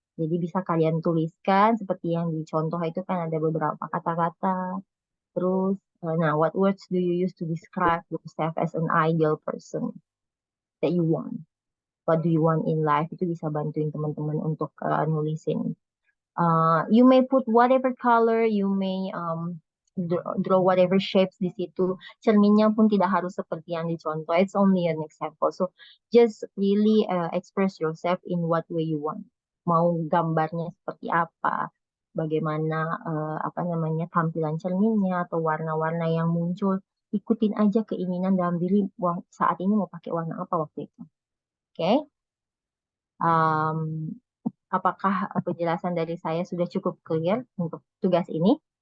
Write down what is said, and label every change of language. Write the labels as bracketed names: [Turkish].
[Indonesian] Jadi bisa kalian tuliskan seperti yang di contoh itu kan ada beberapa kata-kata. [English] Terus, nah, what words do you use to describe yourself as an ideal person that you want? What do you want in life? Itu bisa bantuin teman-teman untuk nulisin. You may put whatever color, you may draw whatever shapes di situ. [Indonesian] Cerminnya pun tidak harus seperti yang dicontoh. [English] It's only an example. So just really express yourself in what way you want. [Indonesian] Mau gambarnya seperti apa, bagaimana apa namanya tampilan cerminnya atau warna-warna yang muncul. Ikutin aja keinginan dalam diri. Wah, saat ini mau pakai warna apa waktu itu. Oke? Okay? Apakah penjelasan dari saya sudah cukup clear untuk tugas ini?